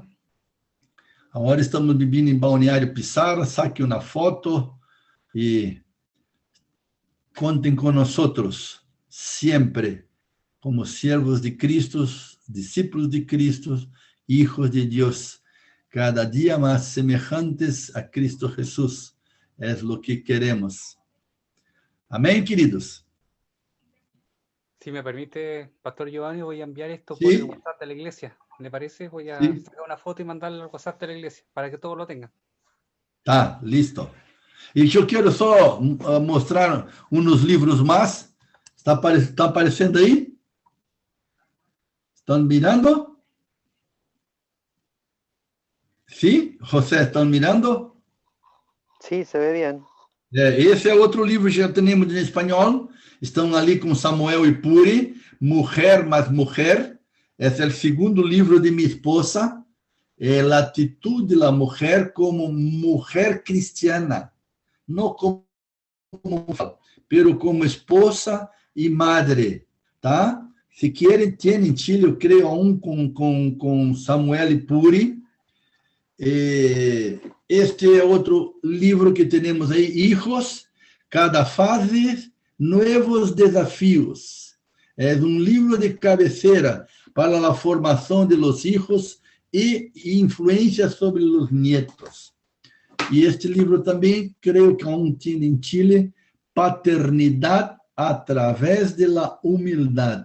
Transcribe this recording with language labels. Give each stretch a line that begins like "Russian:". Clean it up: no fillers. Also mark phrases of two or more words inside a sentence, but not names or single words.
Portuguese: Agora estamos vivendo em Balneário Pissarra, saque uma foto e contem com nós sempre, como servos de Cristo, discípulos de Cristo, hijos de Deus, cada dia mais semelhantes a Cristo Jesús. É o que queremos. Amém, queridos?
Spanish: Si me permite, Pastor Giovanni, voy a enviar esto ¿Sí? por el WhatsApp de la iglesia. ¿Le parece? Voy a sacar una foto y mandarla al WhatsApp de la iglesia para que todos lo tengan. Tá, listo.
Portuguese: E eu quero só mostrar uns livros mais. Está aparecendo aí? Estão mirando? Sim? José, estão mirando?
Spanish: Sí, se ve bien.
Portuguese: Esse é outro livro que já temos em espanhol. Estão ali com Samuel e Puri, Mulher mais Mulher. Esse é o segundo livro de minha esposa. É a atitude da mulher como mulher cristiana. Não como, pero como esposa e madre. Tá? Se querem, tem em Chile, eu creio, com Samuel e Puri. Este é outro livro que temos aí,
Spanish: Hijos, cada fase Nuevos Desafíos. Es un libro de cabecera para la formación de los hijos e influencia sobre los nietos. Y este libro también creo que aún tiene en Chile, Paternidad a través de la humildad.